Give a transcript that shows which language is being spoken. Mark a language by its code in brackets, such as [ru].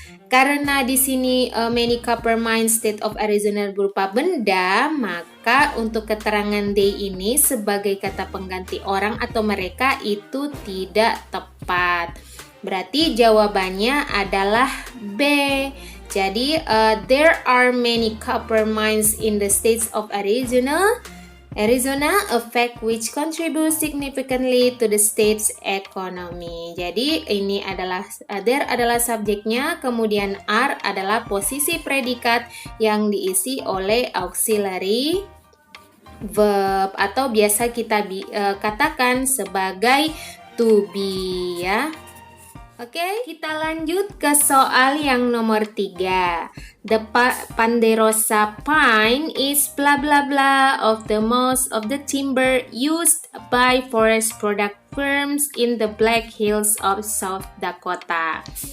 [id] Karena di sini [en] many copper mines state of Arizona [id] berupa benda, maka untuk keterangan they ini sebagai kata pengganti orang atau mereka itu tidak tepat. Berarti jawabannya adalah B. Jadi [en] there are many copper mines in the states of Arizona, a fact which contributes significantly to the state's economy. [id] Jadi ini adalah there adalah subjeknya, kemudian are adalah posisi predikat yang diisi oleh auxiliary verb atau biasa kita katakan sebagai to be ya. Oke, kita lanjut ke soal yang nomor 3. [en] The Ponderosa pine is blah blah blah of the most of the timber used by forest product firms in the Black Hills of South Dakota.